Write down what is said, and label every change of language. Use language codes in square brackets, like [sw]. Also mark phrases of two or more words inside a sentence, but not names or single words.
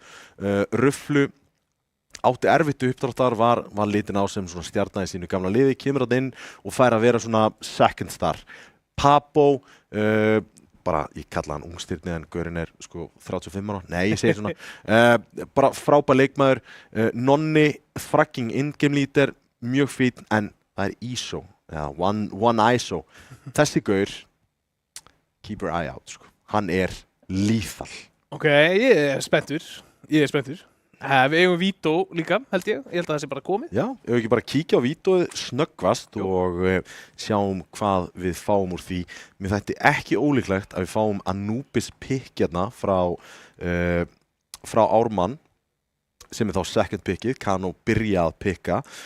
[is] Ruflu átti erfitt uppdráttar, var litin á sem svona stjarna í sínu gamla liði, kemur hann inn og fær að vera svona [en] second star. [is] Pabo, bara, ég kalla hann ungstyrni en gaurinn 35 ára, nei ég segi svona bara frábær leikmaður. Nonni, [en] fucking in-game leader, [is] mjög fín en það ISO, [en] one ISO. [is] Þessi gaur, [en] keep your eye out, [is] hann lethal. Ok, ég er spenntur. Við eigum Vító líka, held ég að það sé bara komið. Já, ef við ekki bara kíkja á Vítóið snöggvast og sjáum hvað við fáum úr því. Mér þætti ekki ólíklegt að við fáum Anubis pick hérna frá Ármann sem þá second pickið, Kano byrja að picka.